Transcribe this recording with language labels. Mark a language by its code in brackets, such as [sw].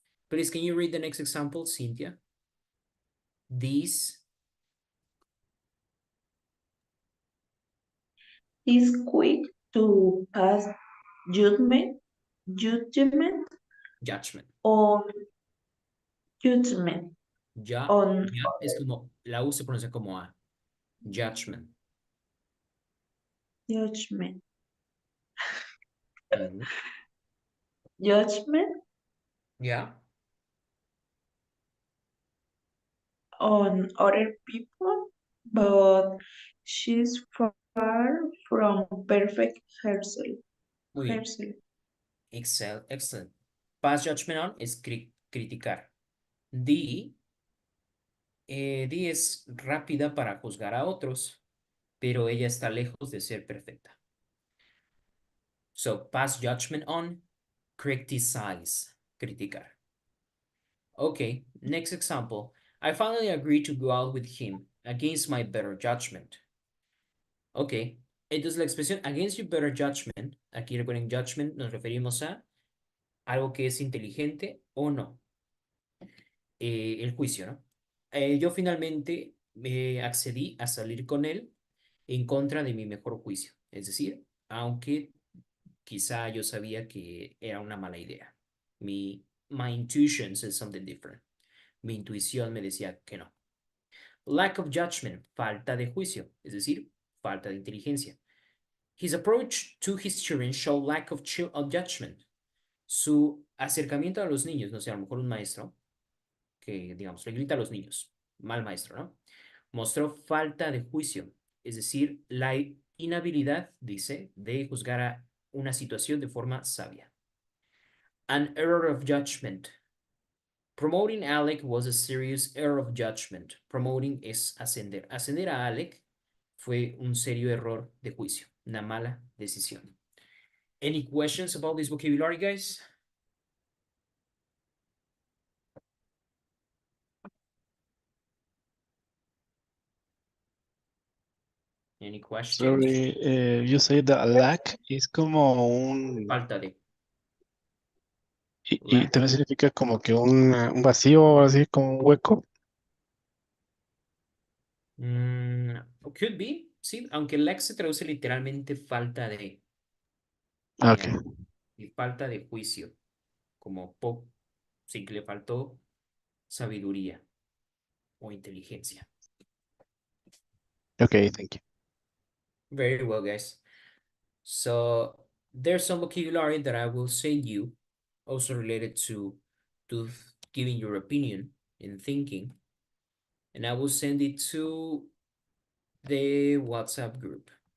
[en] Please, can you read the next example, Cynthia? These He's quick to pass judgment, judgment judgment. on judgment [es] Ya, [en] on [es] ya es como, la U se pronuncia como A. [en] Judgment. judgment, [es] Ujú. [en] judgment [es] Ya. [en] on other people, but she's far from perfect herself. [es] Muy bien. [en] herself. Excellent. Pass judgment on [es] es criticar. D es rápida para juzgar a otros, pero ella está lejos de ser perfecta. [en] So, pass judgment on, criticize, criticar. Okay, next example. I finally agreed to go out with him against my better judgment. [es] Ok, entonces la expresión [en] against your better judgment, [es] aquí recuerden judgment, nos referimos a algo que es inteligente o no, el juicio, ¿no? Yo finalmente accedí a salir con él en contra de mi mejor juicio, es decir, aunque quizá yo sabía que era una mala idea. [en] My intuition says something different. [es] Mi intuición me decía que no. [en] Lack of judgment, [es] falta de juicio, es decir, falta de inteligencia. [en] His approach to his children showed lack of judgment. [es] Su acercamiento a los niños, no sé, a lo mejor un maestro que, digamos, le grita a los niños, mal maestro, ¿no? Mostró falta de juicio, es decir, la inhabilidad, dice, de juzgar a una situación de forma sabia. [en] An error of judgment. Promoting Alec was a serious error of judgment. [es] Promoting es ascender. Ascender a Alec fue un serio error de juicio, una mala decisión. [en] Any questions about this vocabulary, guys? Any questions? Sorry, you say that lack [es] es como un... Falta de. Y [en] Lack. [es] también significa como que un vacío, así como un hueco. [en] Could be, [es] sí, aunque lack se traduce literalmente falta de. Ah, ok. Y falta de juicio, como sí que le faltó sabiduría o inteligencia. [en] Okay, thank you. Very well, guys. So there's some vocabulary that I will send you, also related to giving your opinion and thinking, and I will send it to the WhatsApp group.